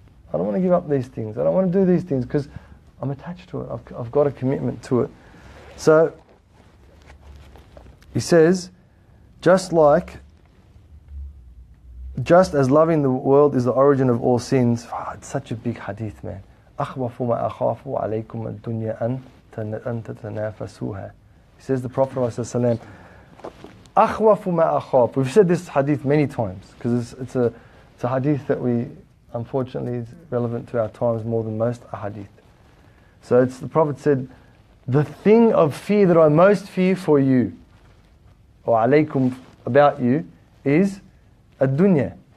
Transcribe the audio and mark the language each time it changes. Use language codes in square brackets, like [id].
[en] I don't want to give up these things. I don't want to do these things because I'm attached to it. I've got a commitment to it. So, he says, just as loving the world is the origin of all sins. It's such a big hadith, man. [ar] أخوف ما أخاف عليكم الدنيا أن تتنافسوها. [en] He says, the Prophet ﷺ, [ar] أخوف ما أخاف. [en] We've said this hadith many times because it's a hadith that we, unfortunately, is relevant to our times more than most hadith. So the Prophet said, the thing of fear that I most fear for you, or alaykum, about you, is ad-dunya.